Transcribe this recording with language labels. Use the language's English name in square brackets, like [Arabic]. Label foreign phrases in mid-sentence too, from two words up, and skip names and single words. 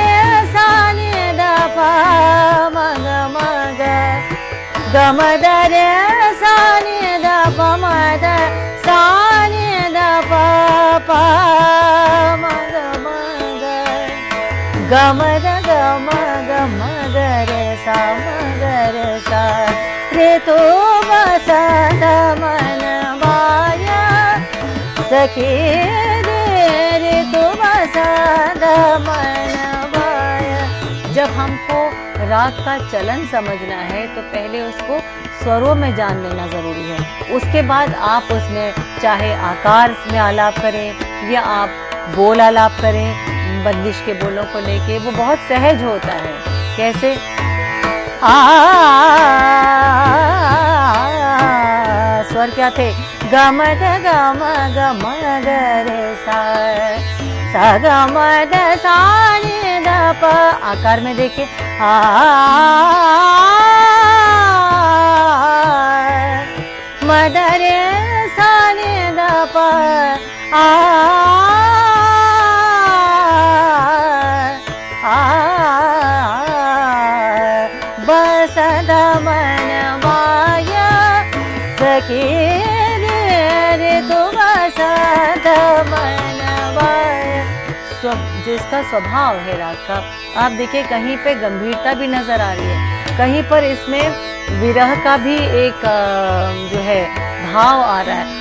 [Hindi] सा नि ध प म ग म ग ग म द रे सा नि ध प म द सा नि ध प प म ग म ग ग म द ग म ग म ग रे सा म ग रे सा, ऋतु बसंत मन भाय सखी रे, ऋतु बसंत मन भाय। जब हमको राग का चलन समझना है तो पहले उसको स्वरों में जान लेना जरूरी है, उसके बाद आप उसमें चाहे आकार में आलाप करें या आप बोल आलाप करें, बंदिश के बोलों को लेके वो बहुत सहज होता है। कैसे? स्वर क्या थे? ग म द ग म ग म ग रे सा, सा ग म द सा नि ध प। आकार में देखिए म द रे सा नि ध प आ बसंत मन माया सखी ऋतु बसंत मन माया। जिसका स्वभाव है राग का, आप देखिए कहीं पे गंभीरता भी नजर आ रही है, कहीं पर इसमें विरह का भी एक जो है भाव आ रहा है।